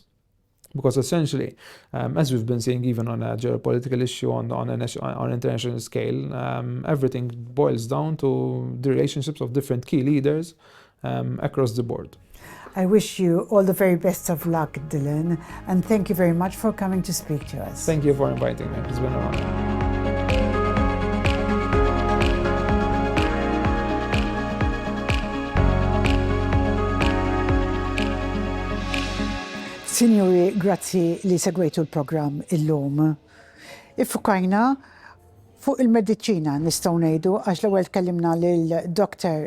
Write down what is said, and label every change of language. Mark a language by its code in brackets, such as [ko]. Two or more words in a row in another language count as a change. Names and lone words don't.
[en] Because essentially, as we've been seeing even on a geopolitical issue, on an international scale, everything boils down to the relationships of different key leaders across the board. I wish you all the very best of luck, Dylan, and thank you very much for coming to speak to us. Thank you for inviting me. It's been an honor. [mt] Signori, grazzi li segwejtu l-programm illum. Iffukajna fuq il-mediċina nistgħu ngħidu għax l-ewwel tkellimna lil Dr.